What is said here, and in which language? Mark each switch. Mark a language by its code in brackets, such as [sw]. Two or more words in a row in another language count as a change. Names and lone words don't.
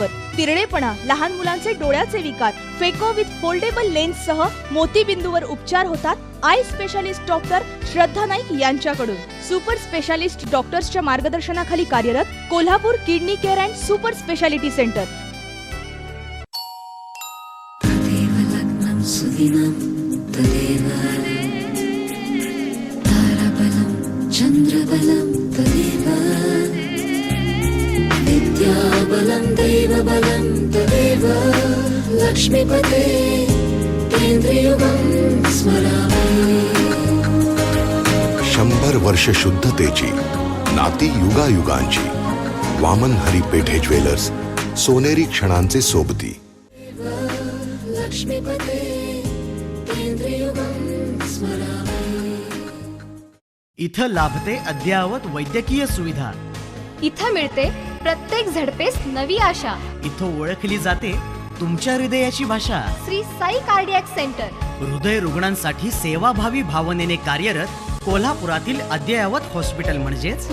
[mr] तिरडेपणा, लहान मुलांचे डोळ्याचे विकार, [en] phaco with foldable lens [mr] सह मोतीबिंदूवर उपचार होतात [en] eye specialist [mr] डॉक्टर श्रद्धा नाईक यांच्याकडून. [en] super specialist [mr] डॉक्टर्सच्या मार्गदर्शनाखाली कार्यरत कोल्हापूर किडनी केअर अँड सुपर स्पेशालिटी सेंटर. [sa] चंद्रबलं तदेव विद्याबलं दैवबलं तदेव लक्ष्मीपते केंद्रयुगं स्मरामि. [mr] 100 वर्ष शुद्धतेची नाती युगायुगांची. वामन हरी पेठे ज्वेलर्स, सोनेरी क्षणांचे सोबती. [sa] लक्ष्मीपते केंद्रयुगं स्मरामि. [mr] इथं लाभते अद्ययावत वैद्यकीय सुविधा. इथं मिळते प्रत्येक झडपेस नवी आशा. इथं ओळखली जाते तुमच्या हृदयाची भाषा. श्री साई कार्डियाक सेंटर, हृदय रुग्णांसाठी सेवाभावी भावनेने कार्यरत कोल्हापुरातील अद्ययावत हॉस्पिटल म्हणजेच